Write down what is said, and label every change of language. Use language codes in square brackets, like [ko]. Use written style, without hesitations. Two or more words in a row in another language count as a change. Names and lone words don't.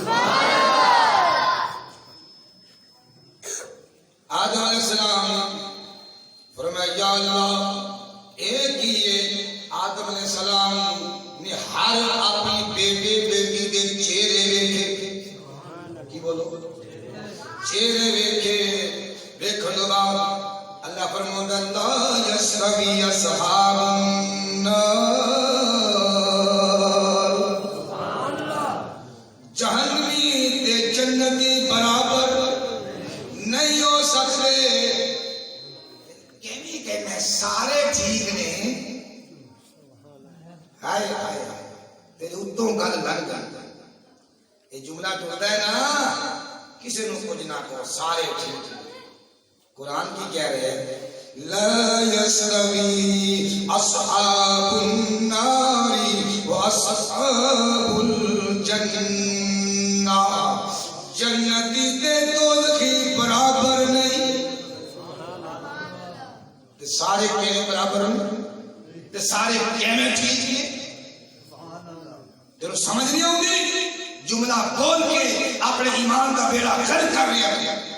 [ur] آدم علیہ السلام فرمایا یا اللہ ایک ہی ہے. آدم علیہ السلام نے ہر اپنی بیٹے بیٹی کے چہرے ویکھے. [pa] کی بولو چہرے ویکھے. ویکھن دے بعد اللہ فرماتا [ar] لا یستوی اصحاب النار [pa] جہنمی تے جنتی برابر نہیں ہو سکتے. کہنا سارے ٹھیک نے. ہائے ہائے تیرے اتوں گل لگ گئی. [ur] یہ جملہ ٹوٹتا ہے نا [pa] کسی نو کچھ نہ کہو، سارے ٹھیک۔ [ur] قرآن کی کہہ رہے ہیں [ar] لا يستوي اصحاب النار واصحاب الجنہ، [pa] جنتی تے دوزخی برابر نہیں، تے سارے کہنے برابر ہیں، تے سارے کہنے ٹھیک ہیں۔ [ur] تیرے سمجھ نہیں آؤں جملہ بول کے اپنے ایمان کا بیڑا گھر کر لیا گیا۔